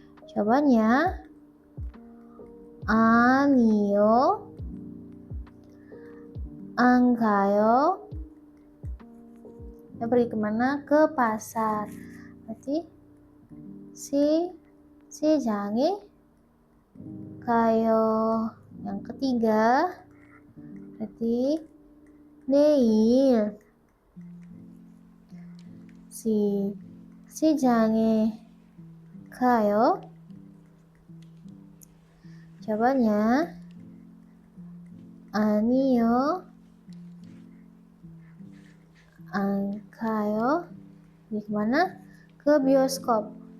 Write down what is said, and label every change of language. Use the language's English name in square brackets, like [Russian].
[Indonesian] Jawabannya [Korean] 아니요, 안 가요. [Indonesian] Dia pergi kemana? Ke pasar. Berarti [Korean] 시장에 가요. [Indonesian] Yang ketiga berarti [Korean] 내일 시장에 가요. [Indonesian] Jawabannya [Korean] 아니요, 안 가요. [Indonesian] Pergi kemana? Ke bioskop.